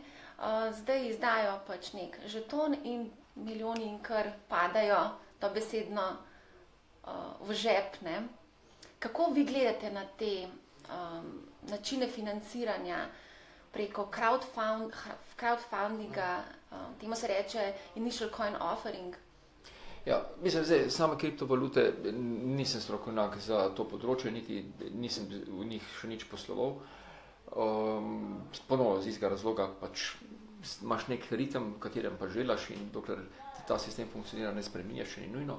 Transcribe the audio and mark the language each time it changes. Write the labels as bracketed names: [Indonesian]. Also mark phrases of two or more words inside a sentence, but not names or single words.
[Slovenian] Zdaj izdajo pač nek žeton in milijoni in kar padajo dobesedno v žep. Ne? Kako vi gledate na te načine financiranja preko crowdfundinga, temu se reče [English] initial coin offering? [Slovenian] Ja, mislim, zdaj, same kriptovalute nisem strokovnjak za to področje, niti nisem v njih še nič posloval. Ponovno z istega razloga pač imaš nek ritem, v katerem pa želaš in dokler ta sistem funkcionira, ne spreminjaš, še ni nujno.